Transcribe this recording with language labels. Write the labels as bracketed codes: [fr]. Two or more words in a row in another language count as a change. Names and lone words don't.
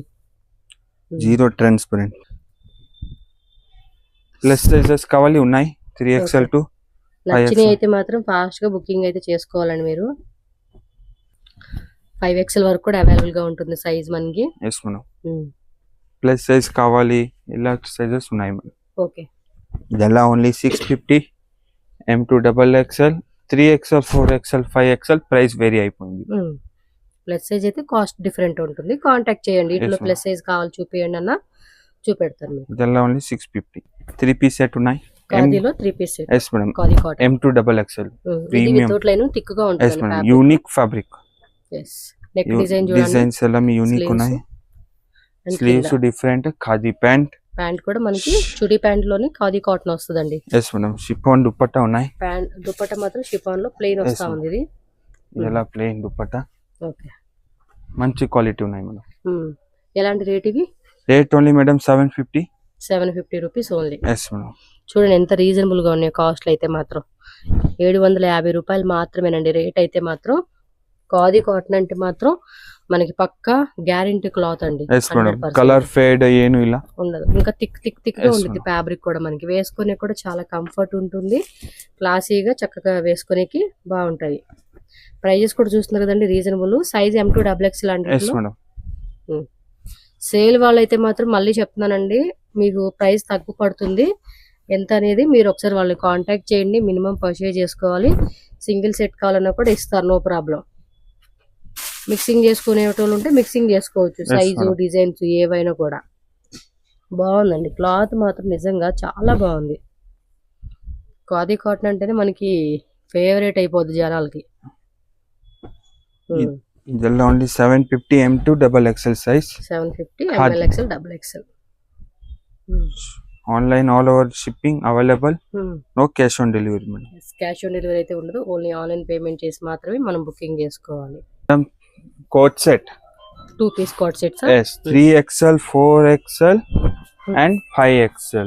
[en] zero transparent. plus sizes [te] కావాలి ఉన్నాయి 3XL to 5XL. నచ్చినవి అయితే మాత్రం ఫాస్ట్ గా బుకింగ్ అయితే చేసుకోవాలండి మీరు. 5XL వరకు కూడా అవైలబుల్ గా ఉంటుంది సైజ్ మనకి. [en] yes madam, plus size [te] కావాలి, ఇలా సైజెస్ ఉన్నాయి మేడం. ఓకే, [en] ಇದೆಲ್ಲ ఓన్లీ 650 M to double XL. [te] 3XL 4XL 5XL [en] price vary [te] అయిపోయింది. [en] plus size [te] అయితే [en] cost different [te] ఉంటుంది. కాంటాక్ట్ చేయండి, ఇట్లా [en] plus size [te] కావాలి చూపియండి అన్న చూపెడతాను మీకు. ಇದೆಲ್ಲ ఓన్లీ 650. 3 piece సెట్ ఉన్నాయి. ఖాదీలో 3 piece సెట్. [en] yes madam, [te] ఖాదీ కాటన్ [en] M to double XL. [te] ఇది [en] without line [te] థిక్ గా ఉంటుంది. [en] yes madam, unique fabric. [te] ఎస్, [en] neck design [te] చూడండి, డిజైన్స్ ಎಲ್ಲ యూనిక్ ఉన్నాయి. [en] sleeves different. [te] ఖాదీ ప్యాంట్ కూడా మనకి చుడీ ప్యాంట్ లోనే ఖాదీ కాటన్ వస్తుందండి. [en] yes madam, [te] షిఫాన్ దుపట్టా ఉన్నాయి. ప్యాంట్ దుపట్టా మాత్రం షిఫాన్ లో ప్లెయిన్ వస్తా ఉంది. ఇది ఇలా ప్లెయిన్ దుపట్టా. ఓకే, మంచి క్వాలిటీ ఉన్నాయి మేడం. ఎలాంటి రేట్ ఇవి? [en] rate only madam 750 rupees only. yes madam, [te] చూడండి ఎంత రీజనబుల్ గా ఉన్నాయి కాస్ట్లు అయితే మాత్రం. 750 రూపాయలు మాత్రమేనండి రేట్ అయితే మాత్రం. ఖాదీ కాటన్ అంటే మాత్రం మనకి పక్కా గ్యారెంటీ క్లాత్ అండి. [en] yes madam 100% color fade [kn] ಏನು ಇಲ್ಲ [te] ఉండదు. ఇంకా థిక్ గా [en] Yes, [te] ఉంటుంది [en] madam. [te] ఫ్యాబ్రిక్ కూడా మనకి వేసుకునే కూడా చాలా కంఫర్ట్ ఉంటుంది. క్లాసీగా చక్కగా వేసుకునేకి బాగుంటాయి. ప్రైజెస్ కూడా చూస్తున్నారు కదండి రీజనబుల్. [en] size M2 XXL ఎస్ [te] లాంటి [en] మేడం [te] సేల్ వాళ్ళైతే మాత్రం మళ్ళీ చెప్తున్నానండి, మీకు ప్రైస్ తక్కువ పడుతుంది. ఎంత అనేది మీరు ఒకసారి వాళ్ళని కాంటాక్ట్ చేయండి. [en] minimum purchase [te] చేసుకోవాలి. [en] single set [te] కావాలన్నా కూడా ఇస్తారు, [en] no problem. [te] మిక్సింగ్ చేసుకునే వాళ్ళు ఉంటే మిక్సింగ్ చేసుకోవచ్చు. సైజు [en] madam. [te] డిజైన్స్ ఏవైనా కూడా బాగుందండి. క్లాత్ మాత్రం నిజంగా చాలా బాగుంది. ఖాదీ కాటన్ అంటేనే మనకి ఫేవరెట్ అయిపోద్ది జనాలకి. [kn] ಇದೆಲ್ಲ ಓನ್ಲಿ 750 [en] M2 XXL size [kn] 750 Khadi. [en] ML XL XXL. online all over shipping available no cash on delivery madam cash on delivery [te] అయితే ఉండదు. ఓన్లీ [en] online payment [te] చేసి మాత్రమే మనం బుకింగ్ చేసుకోవాలి. [en] coat set 2 piece coat sets. yes 3XL 4XL and 5XL